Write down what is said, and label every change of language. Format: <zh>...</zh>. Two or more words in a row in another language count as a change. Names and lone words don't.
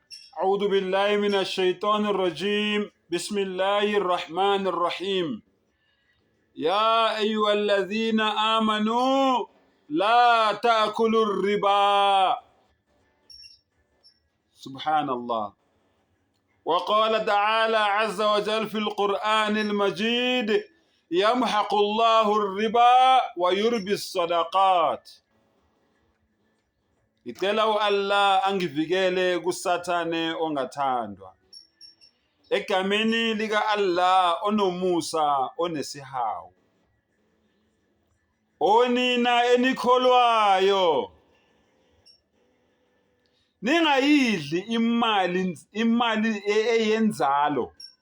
<ar>أعوذ بالله من الشيطان الرجيم بسم الله الرحمن الرحيم يا أيها الذين آمنوا لا تأكلوا الربا سبحان الله. وقال تعالى عز وجل في القرآن المجيد يمحق الله الربا ويربي الصدقات.</ar> <zu>Ngicela Allah angivikele kusathane ongathandwa. Egameni lika Allah onomusa onesihawu. Onina enikholwayo, ningayidli imali eyenzalo.</zu>